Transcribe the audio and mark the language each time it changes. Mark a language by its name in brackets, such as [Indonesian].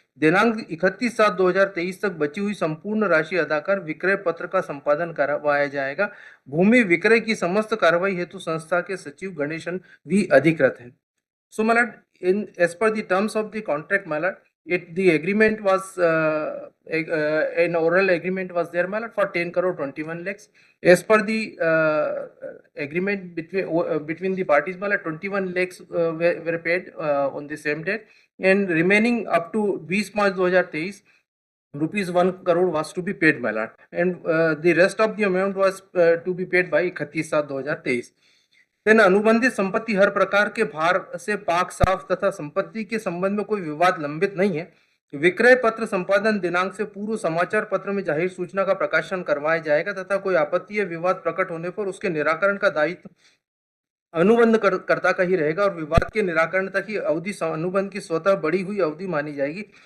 [Hindi] दिनांक 31/7/2023 तक बची हुई संपूर्ण राशि अदा कर विक्रय पत्र का संपादन करवाया जाएगा। भूमि विक्रय की समस्त कार्रवाई हेतु संस्था के सचिव गणेशन भी अधिकृत है। [English] So, my lord, as per the terms of the contract, my lord, the agreement was an oral agreement was there, my lord, for 10 crore 21 lakhs. As per the agreement between the parties, my lord, 21 lakhs were paid on the same date, and remaining up to 20/5/2023 rupees 1 crore was to be paid, my lord, and the rest of the amount was to be paid by 31/7/2023। [Hindi] then अनुबंधित संपत्ति हर प्रकार के भार से पाक साफ तथा संपत्ति के संबंध में कोई विवाद लंबित नहीं है। विक्रय पत्र संपादन दिनांक से पूर्व समाचार पत्र में जाहिर सूचना का प्रकाशन करवाया जाएगा तथा कोई आपत्ति या विवाद प्रकट होने पर उसके निराकरण का दायित्व अनुबंध कर्ता का ही रहेगा और विवाद के निराकरण तक ही अवधि अनुबंध की स्वतः बढ़ी हुई अवधि मानी जाएगी।